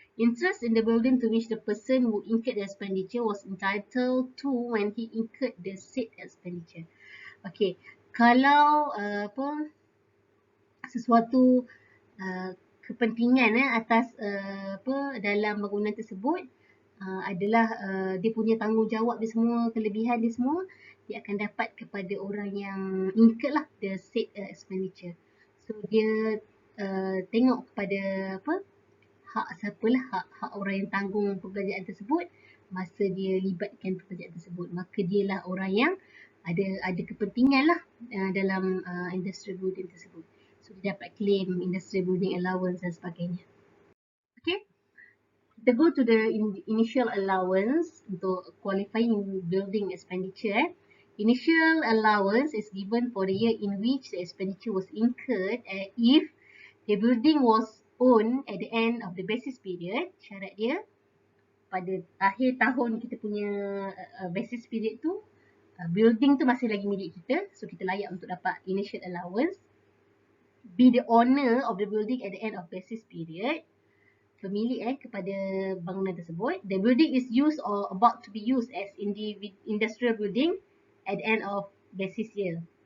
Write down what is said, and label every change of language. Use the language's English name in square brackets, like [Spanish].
[English] Interest in the building to which the person who incurred the expenditure was entitled to when he incurred the said expenditure. [Malay] Okay, kalau sesuatu kepentingan atas dalam bangunan tersebut adalah dia punya tanggungjawab dia semua, kelebihan dia semua, dia akan dapat kepada orang yang incurred lah [English] the said expenditure. [Malay] So dia tengok kepada hak siapalah, hak orang yang tanggung perbelanjaan tersebut masa dia libatkan perbelanjaan tersebut, maka dialah orang yang ada kepentingan lah dalam industrial building tersebut. So dia dapat claim industrial building allowance dan sebagainya. [English] Okay, kita go to the initial allowance untuk qualifying building expenditure. Initial allowance is given for the year in which the expenditure was incurred if the building was owned at the end of the basis period. [Malay] Syarat dia pada akhir tahun kita punya basis period tu building tu masih lagi milik kita, so kita layak untuk dapat initial allowance. [English] Be the owner of the building at the end of basis period. [Malay] Pemilik kepada bangunan tersebut. [English] The building is used or about to be used as industrial building at the end of basis year.